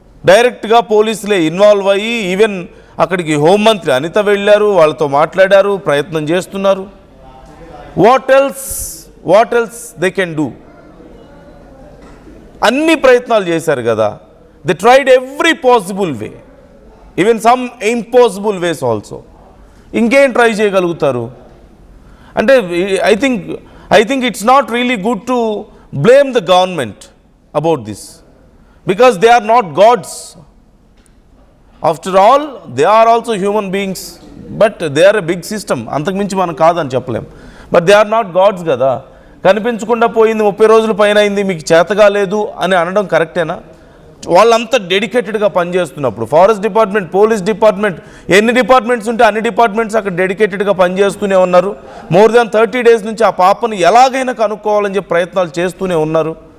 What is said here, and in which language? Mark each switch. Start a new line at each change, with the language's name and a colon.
Telugu: డైరెక్ట్గా పోలీసులే ఇన్వాల్వ్ అయ్యి ఈవెన్ అక్కడికి హోంమంత్రి అనిత వెళ్ళారు, వాళ్ళతో మాట్లాడారు, ప్రయత్నం చేస్తున్నారు.
English: What else they can do?
Telugu: అన్ని ప్రయత్నాలు చేశారు కదా.
English: They tried every possible way, even some impossible ways also.
Telugu: ఇంకేం ట్రై చేయగలుగుతారు?
English: అంటే I think it's not really good to blame the government about this, because they are not gods. After all, they are also human beings, but they are a big system.
Telugu: అంతకు మించి మనం కాదని చెప్పలేం.
English: but they are not gods
Telugu: కదా. కనిపించకుండా పోయింది, 30 రోజుల పైన అయింది, మీకు చేతగా లేదు అని అనడం కరెక్టేనా? వాళ్ళంతా డెడికేటెడ్గా పనిచేస్తున్నప్పుడు ఫారెస్ట్ డిపార్ట్మెంట్, పోలీస్ డిపార్ట్మెంట్, ఎన్ని డిపార్ట్మెంట్స్ ఉంటే అన్ని డిపార్ట్మెంట్స్ అక్కడ డెడికేటెడ్గా పనిచేస్తూనే ఉన్నారు.
English: more than 30 days
Telugu: నుంచి ఆ పాపను ఎలాగైనా కనుక్కోవాలని చెప్పి ప్రయత్నాలు చేస్తూనే ఉన్నారు.